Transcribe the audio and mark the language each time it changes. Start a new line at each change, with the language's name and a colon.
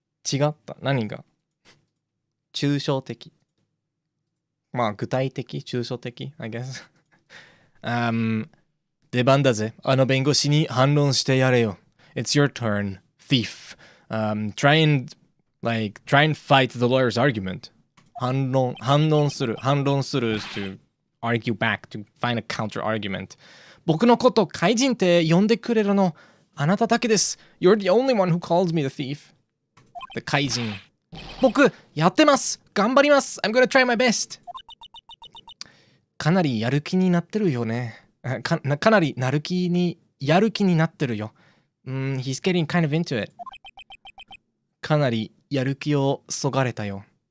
Japanese: 違った。何が抽象的。まあ、具体的、抽象的、
English: I guess.
Japanese: 出番だぜ。弁護士に反論してやれよ。
English: It's your turn, thief. Try and fight the lawyer's argument. 反論する is to argue back, to find a counter argument.
Japanese: 僕のこと怪人って呼んでくれるのあなただけです。
English: You're the only one who calls me the thief.
Japanese: The 怪人。僕やってます。頑張ります。
English: I'm gonna try my best.
Japanese: かなりやる気になってるよね。かなりやる気になってるよ。
English: He's getting kind of into it.
Japanese: かなりやる気をそがれたよ。